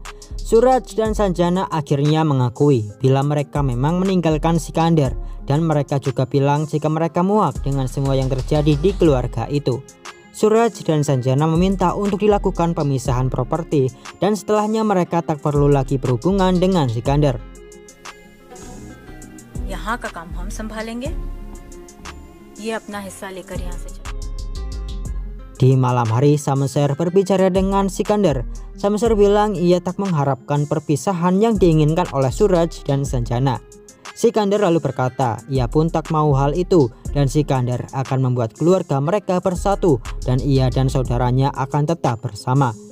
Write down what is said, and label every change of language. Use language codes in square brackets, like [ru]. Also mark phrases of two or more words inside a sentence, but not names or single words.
[id] Suraj dan Sanjana akhirnya mengakui bila mereka memang meninggalkan Sikandar. Dan mereka juga bilang jika mereka muak dengan semua yang terjadi di keluarga itu. Suraj dan Sanjana meminta untuk dilakukan pemisahan properti dan setelahnya mereka tak perlu lagi berhubungan dengan Sikandar. [hi] यहाँ का काम हम संभालेंगे. ये अपना हिस्सा लेकर यहाँ से चलो. [id] Di malam hari Shamser berbicara dengan Sikandar. Shamser bilang ia tak mengharapkan perpisahan yang diinginkan oleh Suraj dan Sanjana. Sikandar lalu berkata ia pun tak mau hal itu dan Sikandar akan membuat keluarga mereka bersatu dan ia dan saudaranya akan tetap bersama.